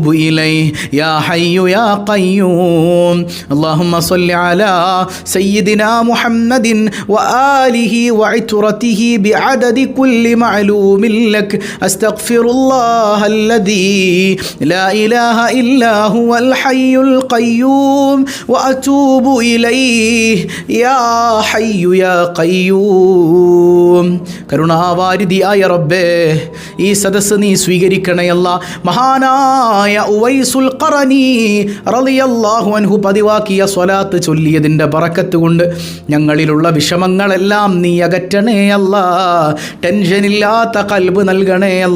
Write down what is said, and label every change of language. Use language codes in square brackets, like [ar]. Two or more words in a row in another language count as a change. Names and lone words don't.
[ar] إليه يا حي يا قيوم اللهم صل على سيدنا محمد وآله وعترته بعدد كل معلوم لك أستغفر الله الذي لا إله إلا هو الحي القيوم وأتوب إليه يا حي يا قيوم [ml] കരുണാവാരിധിയായ റബ്ബേ, ഈ സദസ്സ് നീ സ്വീകരിക്കണയല്ല. മഹാനായ ഉവൈസുൽ ഖറനി [ar] رضي الله عنه [ml] പതിവാക്കിയ സ്വലാത്ത് ചൊല്ലിയതിൻ്റെ ബറക്കത്ത് കൊണ്ട് ഞങ്ങളിലുള്ള വിഷമങ്ങളെല്ലാം നീ അകറ്റണേ അല്ല. ടെൻഷനില്ലാത്ത ഖൽബ് നൽകണേ അല്ല.